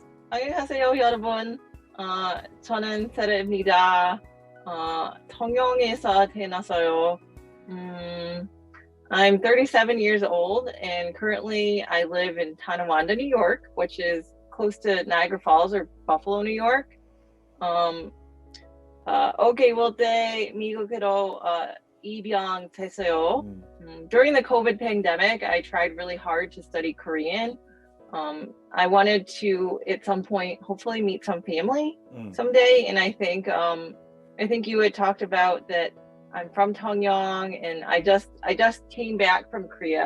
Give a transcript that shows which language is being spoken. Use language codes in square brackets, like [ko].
[ko] 안녕하세요, 여러분. 저는 전합니다. 통영에서 태어났어요. [en] I'm 37 years old, and currently I live in Tonawanda, New York, which is close to Niagara Falls or Buffalo, New York. [ko] 오개월 때 미국으로 입양됐어요. [en] During the COVID pandemic, I tried really hard to study Korean. I wanted to, at some point, hopefully meet some family someday, and I think you had talked about that. I'm from Tongyeong, and I just came back from Korea.